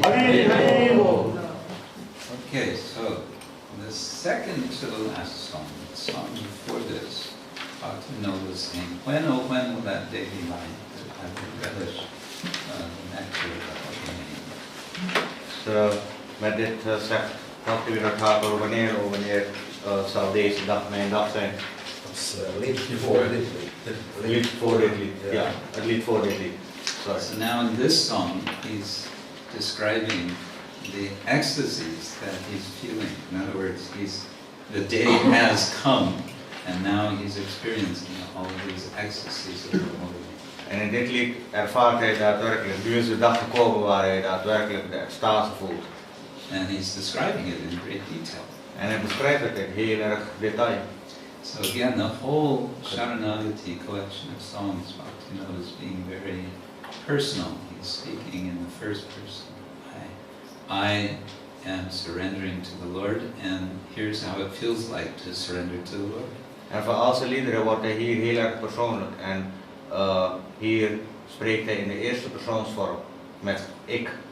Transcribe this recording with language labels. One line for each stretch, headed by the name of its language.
English: Okay, so the second to the last song, the song before this, Bhaktivinoda was saying, when, oh when will that day be mine, that I will relish the nectar of the name.
Dutch: So, met dit zegt Bhaktivinoda Thakur, wanneer zal deze dag mijn dag zijn? Dat is lied voor dit lied. Lied voor dit lied, ja, het lied voor dit lied.
English: Sorry. So now in this song, he's describing the ecstasies that he's feeling. In other words, the day has come, and now he's experiencing all of these ecstasies of the Holy.
Dutch: En in dit lied ervaart hij daadwerkelijk, nu is de dag gekomen waar hij daadwerkelijk de extase voelt.
English: And he's describing it in great detail.
Dutch: En hij beschrijft het in heel erg detail.
English: So again, the whole Saranagati collection of songs, Bhaktivinoda is being very personal. He's speaking in the first person. I am surrendering to the Lord, and here's how it feels like to surrender to the Lord.
Dutch: En voor al zijn liederen wordt hij hier heel erg persoonlijk. En hier spreekt hij in de eerste persoonsvorm met ik.